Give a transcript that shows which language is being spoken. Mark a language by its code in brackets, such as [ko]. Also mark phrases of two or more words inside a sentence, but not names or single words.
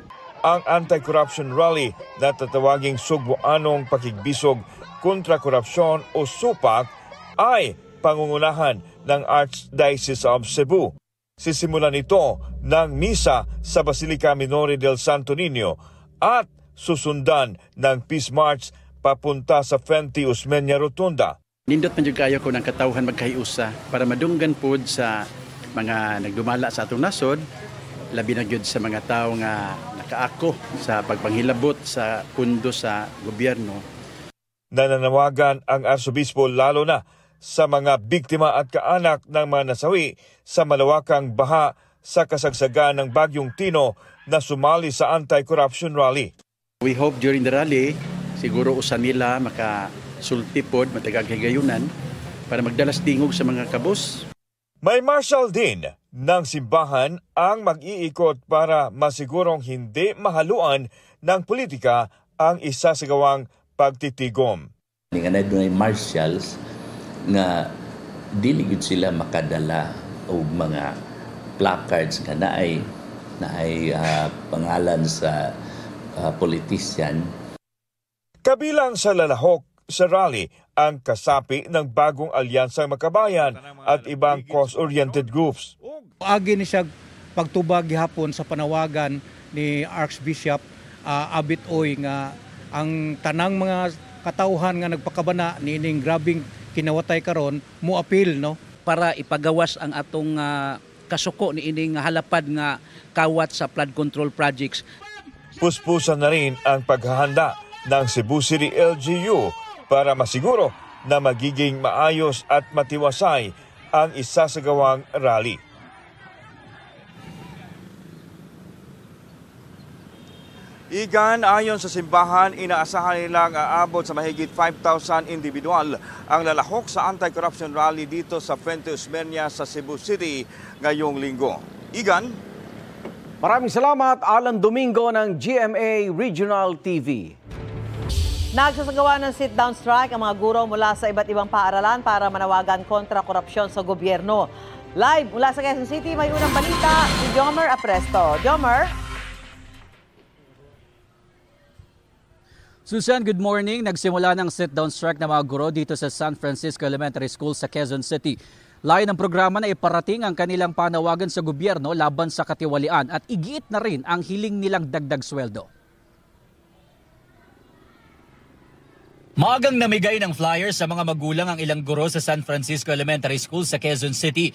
[tl] Ang anti-corruption rally na tatawaging Sugboanong Pakigbisog kontra Korupsyon o SUPAC ay pangungunahan ng Archdiocese of Cebu. Sisimulan ito ng misa sa Basilica Minore del Santo Niño at susundan ng Peace March papunta sa Fenty Osmeña Rotunda. [ceb] Nindot man jud kayo ko ng katawhan magkahiusa para madunggan pod sa mga nagdumala sa atong nasod, labi na gyud sa mga tawo nga nakaako sa pagpanghilabot sa pundo sa gobyerno. [tl] Nananawagan ang Arsobispo lalo na sa mga biktima at kaanak ng mga nasawi sa malawakang baha sa kasagsagan ng Bagyong Tino na sumali sa anti-corruption rally. [en] We hope during the rally, [ceb] siguro usan nila makasulti pod matagag higayunan para magdalas dingog sa mga kabos. [tl] May marshal din ng simbahan ang mag-iikot para masigurong hindi mahaluan ng politika ang isa sa gawang pagtitigom. [ceb] Nga na doon ay marshals nga dili gid sila makadala og mga placards nga naay pangalan sa politician. [tl] Kabilang sa lalahok sa rally ang kasapi ng bagong alyansang Makabayan at ibang cause-oriented groups. [ceb] Agi ni siya pagtubag gihapon sa panawagan ni Archbishop Abit Oy nga ang tanang mga katawhan nga nagpakabana niining grabing kinawatay karon mo appeal no para ipagawas ang atong kasuko niining halapad nga kawat sa flood control projects. [tl] Puspusan na rin ang paghahanda ng Cebu City LGU para masiguro na magiging maayos at matiwasay ang isasagawang rally. Igan, ayon sa simbahan, inaasahan nilang aabot sa mahigit 5,000 individual ang lalahok sa anti-corruption rally dito sa Fenty Osmeña sa Cebu City ngayong linggo. Igan? Maraming salamat, Alan Domingo ng GMA Regional TV. Nagsasagawa ng sit-down strike ang mga guro mula sa iba't ibang paaralan para manawagan kontra korupsyon sa gobyerno. Live mula sa Quezon City, may unang balita si Jomer Apresto. Jomer? [en] Susan, good morning. [tl] Nagsimula ng sit-down strike ng mga guro dito sa San Francisco Elementary School sa Quezon City. Layo ng programa na iparating ang kanilang panawagan sa gobyerno laban sa katiwalian at igiit na rin ang hiling nilang dagdag sweldo. Maagang namigay ng flyers sa mga magulang ang ilang guro sa San Francisco Elementary School sa Quezon City.